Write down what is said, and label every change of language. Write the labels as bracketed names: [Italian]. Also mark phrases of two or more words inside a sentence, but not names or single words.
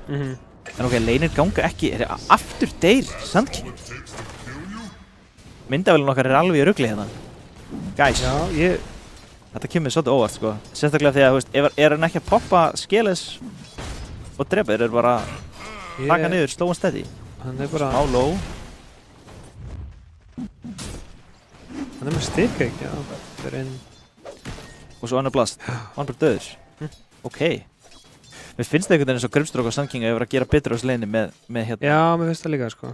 [Icelandic] En ok, leinir ganga ekki, aftur deyr Sand King. Myndavélun okkar er alveg í rugli hérna. Guys. Já, þetta kemur svolítið óvart, sko. Sérstaklega því að, þú veist, er hann ekki að poppa Skeles og drepa þeir bara taka niður, [English] slow and steady. [Icelandic] Hann er bara... Á low. Hann er með styrk, ekki? Já, fyrir inn... Og svo annar blast. Hann bara döður. Ok. Mér finnst það einhvern veginn eins og Grimstroke og Sand King að gera betur á þessu leini með hérna. Já, mér finnst það líka, sko.